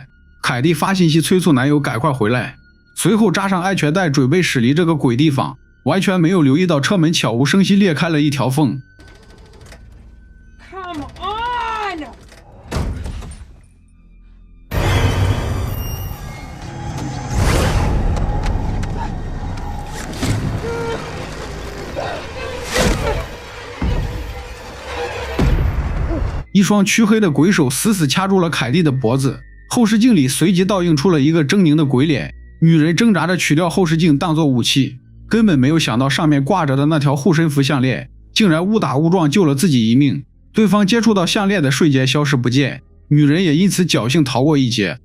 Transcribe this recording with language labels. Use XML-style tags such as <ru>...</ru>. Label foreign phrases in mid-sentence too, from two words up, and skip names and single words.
<zh>凱蒂發信息催促男友趕快回來，隨後扎上安全帶準備駛離這個鬼地方，完全沒有留意到車門悄無聲息裂開了一條縫。</zh> <en>Come on!</en> <zh>一双黢黑的鬼手死死掐住了凱蒂的脖子，後視鏡裡隨即倒映出了一個猙獰的鬼臉。女人掙扎着取掉後視鏡當作武器，根本沒有想到上面掛着的那條護身符項鏈竟然誤打誤撞救了自己一命。對方接觸到項鏈的瞬間消失不見，女人也因此僥幸逃過一劫。</zh>